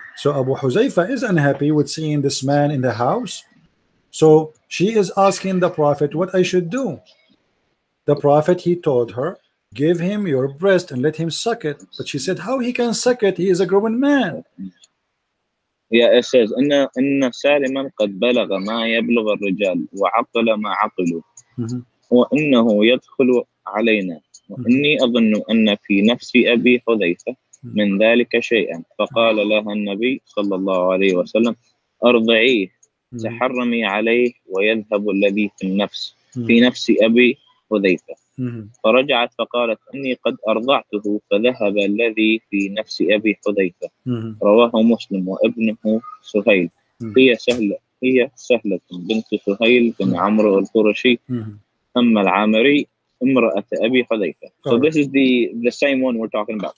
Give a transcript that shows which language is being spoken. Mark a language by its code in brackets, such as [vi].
[en] So Abu Huzaifa is unhappy with seeing this man in the house. So she is asking the Prophet what I should do. The Prophet, he told her, give him your breast and let him suck it. But she said, how he can suck it? He is a growing man. Yeah, it says [ar] إن سالما قد بلغ ما يبلغ الرجال وعقل ما عقلوا وإنه يدخل علينا وإني أظن أن في نفس أبي حذيفة من ذلك شيئا فقال لها النبي صلى الله عليه وسلم أرضعيه تحرمي عليه ويذهب الذي في نفس أبي حذيفة فرجعت فقالت إني قد أرضعته فذهب الذي في نفس أبي حذيفة. رواه مسلم وابنه سهيل. هي سهلة بنت سهيل بن عمرو القرشي أما العامري امرأة أبي حذيفة. [en] So this is the same one we're talking about,